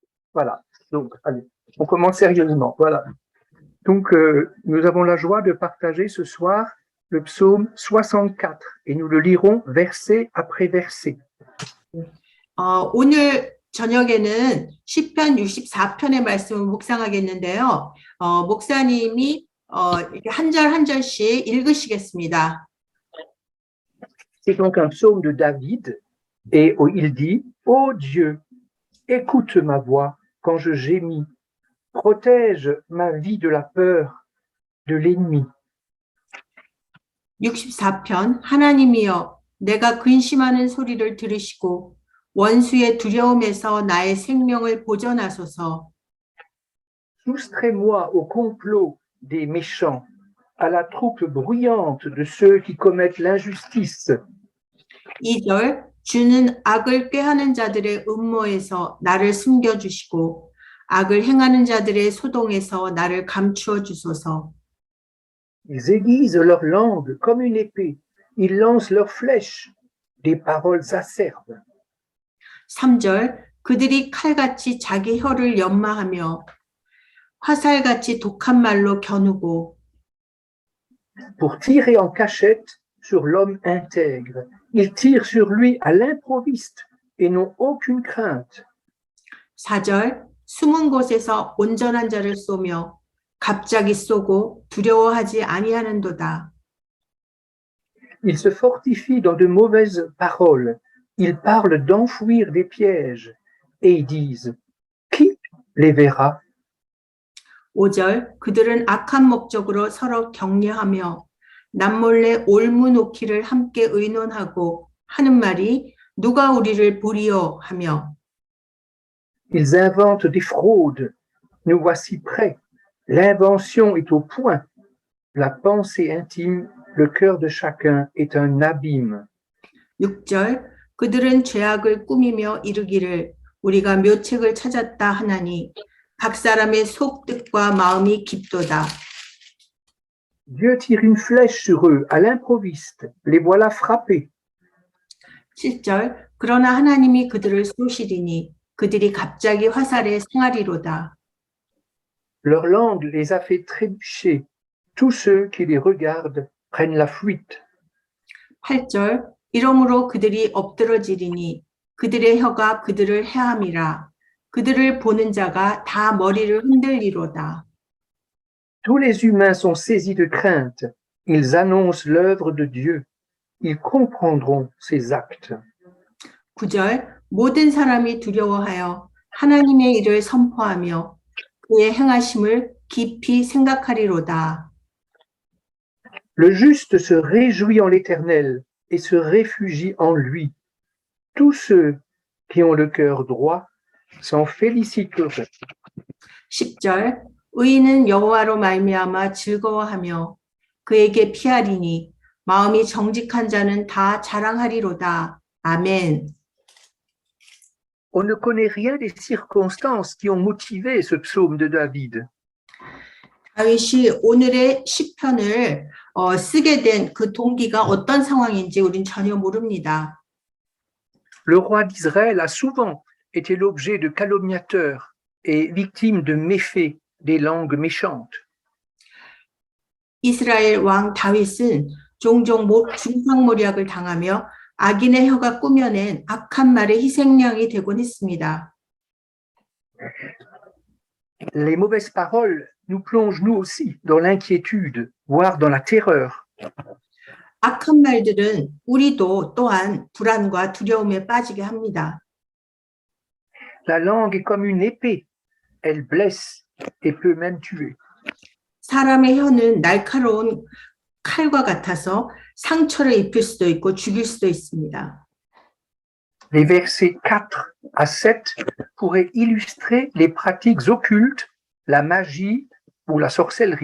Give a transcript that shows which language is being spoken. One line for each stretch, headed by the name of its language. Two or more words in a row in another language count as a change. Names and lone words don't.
French: Voilà. Donc, allez, on commence sérieusement. Voilà. Donc, nous avons la joie de partager ce soir le psaume 64 et nous le lirons verset après verset.
Korean: 오늘 저녁에는 시편 64편의 말씀을 묵상하겠는데요. 목사님이 이렇게 한 절 한 절씩 읽으시겠습니다.
French: C'est donc un psaume de David et il dit « Ô Dieu, écoute ma voix quand je gémis, protège ma vie de la peur de l'ennemi. »
Korean: 64편 하나님이여 내가 근심하는 소리를 들으시고 원수의 두려움에서 나의 생명을 보전하소서.
French: Soustrais-moi au complot des méchants, à la troupe bruyante de ceux qui commettent l'injustice.
Korean: 2절 주는 악을 꾀하는 자들의 음모에서 나를 숨겨주시고 악을 행하는 자들의 소동에서 나를 감추어 주소서.
French: Ils aiguisent leur langue comme une épée, ils lancent leurs flèches, des paroles acerbes.
Korean: 3절 그들이 칼같이 자기 혀를 연마하며 화살같이 독한 말로 겨누고
French: Pour tirer en cachette sur l'homme intègre, ils tirent sur lui à l'improviste et n'ont aucune crainte.
Korean: 4절 숨은 곳에서 온전한 자를 쏘며 갑자기 쏘고 두려워하지 아니하는도다.
French: Ils se fortifient dans de mauvaises paroles, ils parlent d'enfouir des pièges et ils disent « Qui les verra ?»
Korean: 5절 그들은 악한 목적으로 서로 격려하며 남몰래 올무 놓기를 함께 의논하고 하는 말이 누가 우리를 보리요 하며
French: Ils inventent des fraudes. Nous voici prêts. L'invention est au point. La pensée intime, le cœur de chacun est un abîme.
Korean: 6절 그들은 죄악을 꾸미며 이르기를 우리가 묘책을 찾았다 하나니 각 사람의 속뜻과 마음이 깊도다.
French: Dieu tire une flèche sur eux à l'improviste. Les voilà frappés.
Korean: 7절 그러나 하나님이 그들을 쏘시리니 그들이 갑자기 화살에 상하리로다.
French: Leur langue les a fait trébucher. Tous ceux qui les regardent prennent la fuite.
Korean: 8절 이러므로 그들이 엎드러지리니 그들의 혀가 그들을 해함이라. 그들을 보는 자가 다 머리를 흔들리로다.
French: Tous les humains sont saisis de crainte. Ils annoncent l'œuvre de Dieu. Ils comprendront ses actes.
Korean: 9절 모든 사람이 두려워하여 하나님의 일을 선포하며 그의 행하심을 깊이 생각하리로다.
French: Le juste se réjouit en l'Éternel et se réfugie en lui. Tous ceux qui ont le cœur droit s'en féliciteront.
Korean: 10절 의인은 여호와로 말미암아 즐거워하며 그에게 피하리니 마음이 정직한 자는 다 자랑하리로다. 아멘.
French: On ne connaît rien des circonstances qui ont motivé ce psaume de David.
Korean: 다윗이 오늘의 시편을 쓰게 된 그 동기가 어떤 상황인지 우린 전혀 모릅니다.
French: Le roi d'Israël a souvent été l'objet de calomniateurs et victime de méfaits des langues méchantes.
Korean: 이스라엘 왕 다윗은 종종 중상모략을 당하며 악인의 혀가 꾸며낸 악한 말의 희생양이 되곤 했습니다.
French: Les mauvaises paroles nous plongent nous aussi dans l'inquiétude, voire dans la terreur.
Korean: 악한 말들은 우리도 또한 불안과 두려움에 빠지게 합니다.
French: La langue est comme une épée, elle blesse et peut même tuer.
Korean: 사람의 혀는 날카로운 칼과 같아서 상처를 입힐 수도 있고 죽일 수도 있습니다.
French: Les versets 4 à 7 pourraient illustrer les pratiques occultes, la magie ou la sorcellerie.